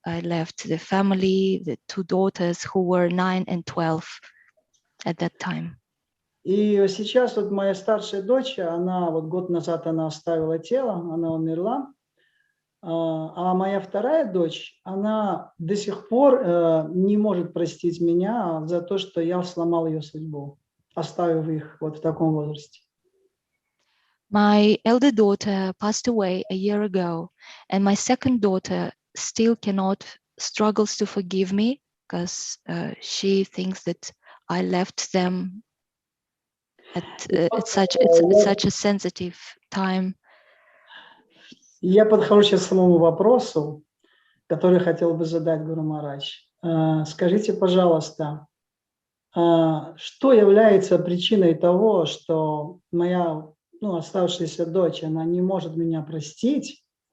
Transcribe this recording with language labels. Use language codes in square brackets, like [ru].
[en] I left the family, the 2 daughters who were 9 and 12 at that time. [ru] И сейчас вот моя старшая дочь, она вот год назад она оставила тело, она умерла, а моя вторая дочь, она до сих пор не может простить меня за то, что я сломал ее судьбу, оставив их вот в таком возрасте. [en] My elder daughter passed away a year ago, and my second daughter still struggles to forgive me because she thinks that I left them at such a sensitive time. [ru] Я подхожу сейчас к самому вопросу, который хотел бы задать Гуру Махарадж. Скажите, пожалуйста, что является причиной того, что моя оставшаяся дочь, она не может меня простить?